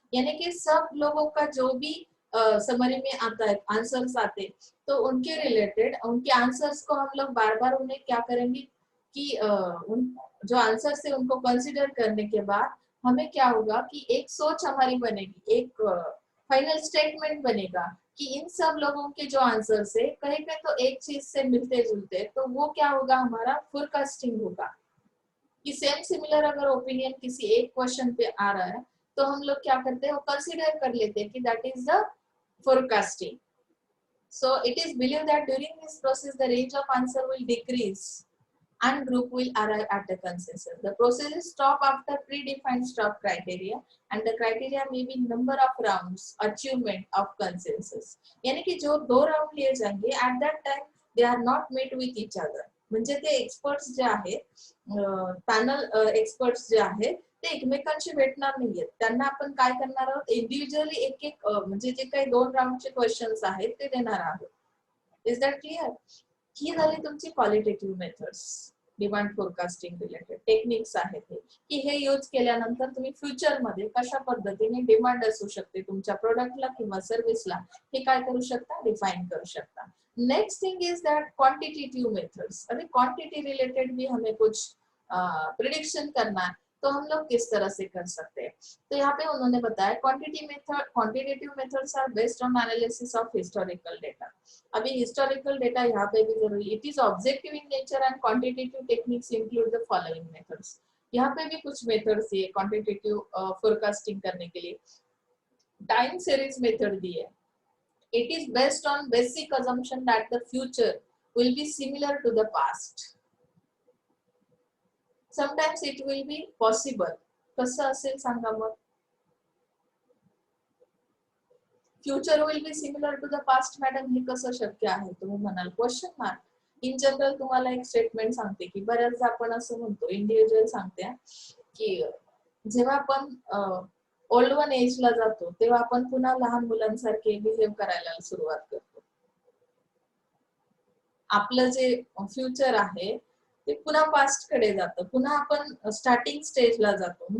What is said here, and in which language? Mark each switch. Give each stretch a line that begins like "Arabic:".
Hindi: यानी कि सब लोगों का जो भी समरी में आता है आंसर्स आते तो उनके रिलेटेड उनके आंसर्स को हम लोग बार बार उन्हें क्या करेंगे कि उन जो आंसर्स है उनको कंसिडर करने के बाद हमें क्या होगा कि एक सोच हमारी बनेगी, एक फाइनल स्टेटमेंट बनेगा कि इन सब लोगों के जो आंसर्स है कहीं पे तो एक चीज से मिलते जुलते, तो वो क्या होगा हमारा फोरकास्टिंग होगा कि सेम सिमिलर अगर ओपिनियन किसी एक क्वेश्चन पे आ रहा है तो हम लोग क्या करते हैं वो कंसीडर कर लेते हैं कि
English: That is the forecasting। So it is believed that during this process the range of answer will decrease and group will arrive at a consensus। The process is stopped after predefined stop criteria and the criteria may be number of rounds achievement of consensus।
Hindi: यानी कि जो 2 round लिए जाएंगे
English: at that time they are not met with each other,
Marathi: म्हणजे ते experts जे आहेत panel experts जे आहेत ते एकमेकांशी भेटणार नाहीयेत, त्यांना आपण काय करणार आहोत इंडिव्हिज्युअली एक एक म्हणजे जे काही 2 राउंडचे क्वेश्चन्स आहेत ते देणार आहोत।
English: Is that clear?
Marathi: ही झाली तुमची qualitative methods demand forecasting related techniques आहेत हे की हे यूज केल्यानंतर तुम्ही फ्युचर मध्ये कशा पद्धतीने डिमांड असू शकते तुमच्या प्रोडक्टला किंवा सर्व्हिसला हे काय करू शकता डिफाइन करू शकता।
English: Next thing is that quantitative methods.
Hindi: अभी क्वांटिटी रिलेटेड भी हमें कुछ प्रिडिक्शन करना है तो हम लोग किस तरह से कर सकते हैं, तो यहाँ पे उन्होंने बताया
English: Quantitative methods are based on analysis of historical data.
Hindi: अभी हिस्टोरिकल डेटा यहाँ पे भी जरूरी,
English: It is objective in nature and quantitative techniques include the following methods.
Hindi: यहाँ पे भी कुछ मेथड्स दिए क्वांटिटेटिव फोरकास्टिंग करने के लिए। टाइम सीरीज मेथड दी है,
English: it is based on basic assumption that the future will be similar to the past, sometimes it will be possible।
Marathi: कसं असेल सांगा मग,
English: future will be similar to the past
Marathi: madam हे कसं शक्य आहे तुम्ही म्हणाल क्वेश्चन मार्क। इन जनरल तुम्हाला एक स्टेटमेंट सांगते की बऱ्याचदा आपण असं म्हणतो इंडिव्हिज्युअल सांगते की जेव्हा आपण ओल्ड वन एजला जातो तेव्हा आपण पुन्हा लहान मुलांसारखे बिहेव करायला सुरुवात करतो, आपलं जे फ्युचर आहे ते पुन्हा पास्ट कडे जातं, पुन्हा आपण स्टार्टिंग स्टेजला जातो।